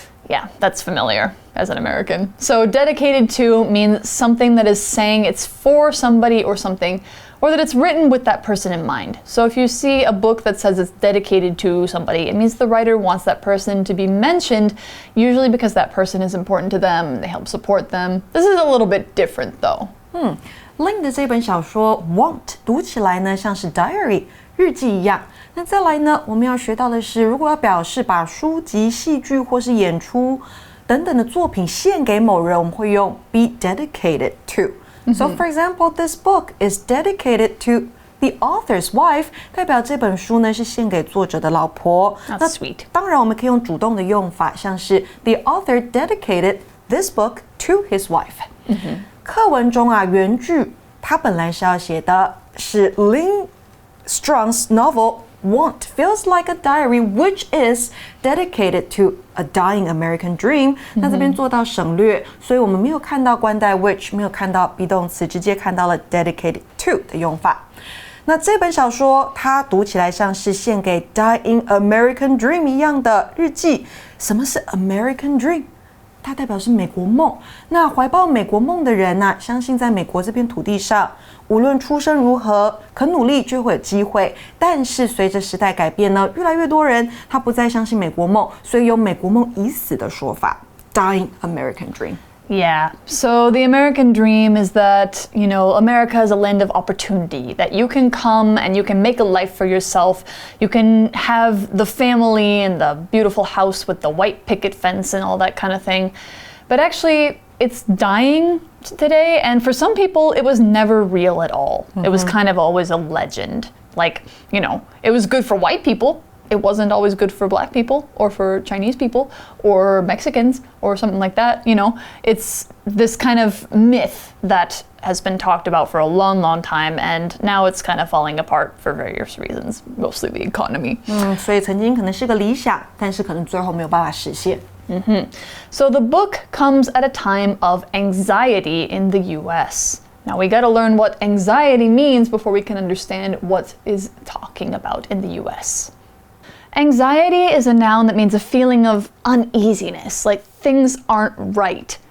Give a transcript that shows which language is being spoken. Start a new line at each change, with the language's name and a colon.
English: Yeah, that's familiar as an American. So dedicated to means something that is saying it's for somebody or something, or that it's written with that person in mind. So if you see a book that says it's dedicated to somebody, it means the writer wants that person to be mentioned, usually because that person is important to them, they help support them. This is a little bit different though.
Chinese: Lynn 的这本小说 Want 读起来呢像是 diary 日记一样。那再来呢，我们要学到的是，如果要表示把书籍、戏剧或是演出等等的作品献给某人，我们会用
English: be dedicated to. So for example, this book is dedicated to the author's wife,
Chinese: 代表这本书呢是献给作者的老婆。
English: That's sweet.
Chinese: 当然我们可以用主动的用法，像是
English: the author dedicated this book to his wife.
Chinese: 课文中啊，原句它本来是要写的是
English: Lynn Strong's novel Want feels like a diary which is dedicated to a dying American dream.
Chinese: 那这边做到省略，所以我们没有看到冠带 which， 没有看到 be 动词，直接看到了
English: dedicated to
Chinese: 的用法。那这本小说它读起来像是献给
English: dying American dream
Chinese: 一样的日记。什么是 American dream？它代表是美国梦。那怀抱美国梦的人啊，相信在美国这片土地上，无论出身如何，肯努力就会有机会。但是随着时代改变呢，越来越多人他不再相信美国梦，所以有美国梦已死的说法 ，
English: dying American dream。 Yeah, so the American dream is that, you know, America is a land of opportunity, that you can come and you can make a life for yourself. You can have the family and the beautiful house with the white picket fence and all that kind of thing. But actually, it's dying today, and for some people, it was never real at all. It was kind of always a legend. Like, you know, it was good for white people, it wasn't always good for Black people or for Chinese people or Mexicans or something like that. You know, it's this kind of myth that has been talked about for a long, long time, and now it's kind of falling apart for various reasons, mostly the economy.
Chinese: 所以曾经可能是个理想，但是可能最后没有办法实现。
English: So the book comes at a time of anxiety in the US. Now we got to learn what anxiety means before we can understand what is talking about in the US. Anxiety is a noun that means a feeling of uneasiness, like things aren't right.